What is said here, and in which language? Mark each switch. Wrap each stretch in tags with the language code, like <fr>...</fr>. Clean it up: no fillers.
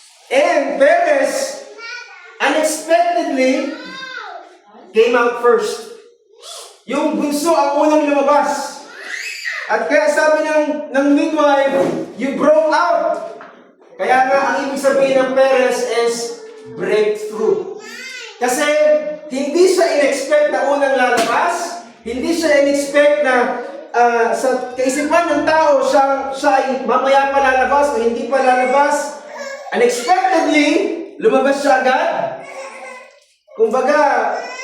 <en>And Perez, unexpectedly, came out first.</en> <tl>Yung bunso ang unang lumabas. At kaya sabi ng midwife,</tl> <en>you broke out.</en> <tl>Kaya nga, ang ibig sabihin ng Perez is breakthrough. Kasi hindi siya in-expect na unang lalabas. Hindi siya in-expect na sa kaisipan ng tao, siya ay mamaya pa lalabas o hindi pa lalabas. Unexpectedly, lumabas siya agad. Kumbaga,</tl>